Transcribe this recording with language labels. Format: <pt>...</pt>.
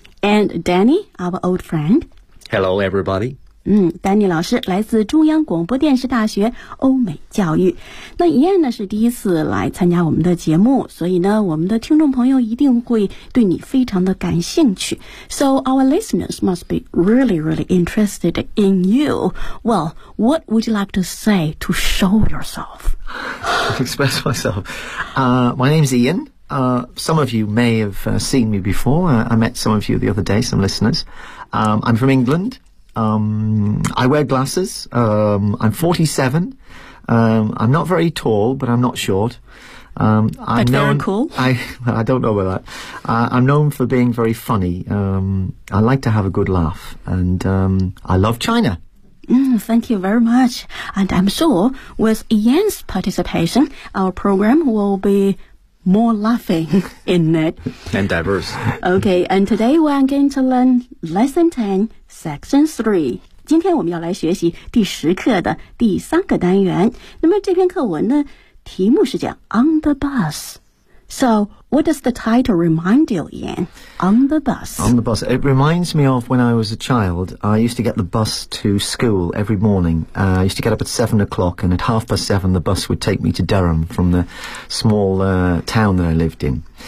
<en>And Danny, our old friend. Hello, everybody.</en> <zh>Danny 老师来自中央广播电视大学欧美教育。那Ian呢是第一次来参加我们的节目，所以呢我们的听众朋友一定会对你非常的感兴趣。</zh> <en>So our listeners must be really really interested in you. Well, what would you like to say to show yourself? To express myself, my name's Iansome of you may have seen me before. I met some of you the other day, some listeners. I'm from EnglandI wear glasses. I'm 47. I'm not very tall, but I'm not short. I don't know about that. I'm known for being very funny. I like to have a good laugh. And I love China. Thank you very much. And I'm sure with Ian's participation, our program will be... more laughing in it. And diverse. Okay, and today we're going to learn Lesson 10, Section 3.</en> <zh>今天我们要来学习第十课的第三个单元。那么这篇课文呢，题目是讲</zh> <en>On the Bus. So, what does the title remind you, Ian? On the Bus. On the Bus. It reminds me of when I was a child, I used to get the bus to school every morning. I used to get up at 7 o'clock, and at 7:30, the bus would take me to Durham from the small, town that I lived in.</en>